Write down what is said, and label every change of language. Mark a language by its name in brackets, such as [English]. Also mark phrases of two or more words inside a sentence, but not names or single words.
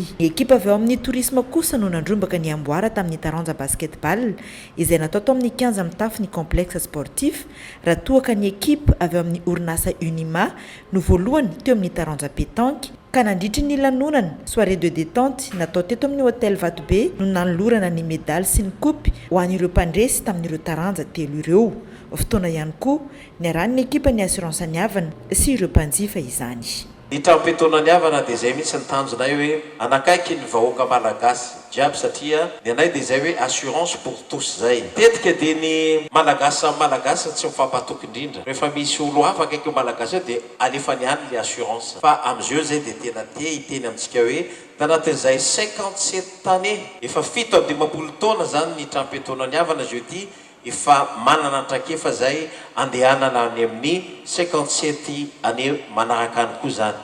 [Malagasy] Ny ekipa avy ao amin'ny tourisme kosa no nandrombaka ny Amboara tamin'ny taranja basketball izay natao tao amin'ny kianja mitafy ny [French] complexe sportif [Malagasy] raha toaka ny ekipa avy ao amin'ny orinasa Unima no voalohany teo amin'ny taranja pétanque ka nandritry ny lanonana [French] soirée de détente [Malagasy] natao teto amin'ny hôtel Vatobe no nanolorana ny médaille sy ny coupe ho an'ireo mpandresy tamin'ireo taranja telo ireo. Fotoana ihany koa niaran'ny ekipa ny assurance ny havana sy ireo mpanjifa izany. Ny trampetona ny havana dia izay mihitsy ny tanjonay hoe anakaiky ny vahoaka malagasy jiaby satria ny anay dia izay hoe [French] assurance pour tous [Malagasy] zay. Tetika dia ny malagasy samy malagasy tsy mifampatoky indrindra. Rehefa misy olo hafa akaiky malagasy eo dia alefany any le assurance. Fa amin'izao zay dia tena tia hiteny amintsika hoe tanatin'izay 57 tany efa 7 taona zany ny trampetona ny havana zio ty efa manana trakefa zay andehanana any amin'ny 57 ane manaraka any koa zany.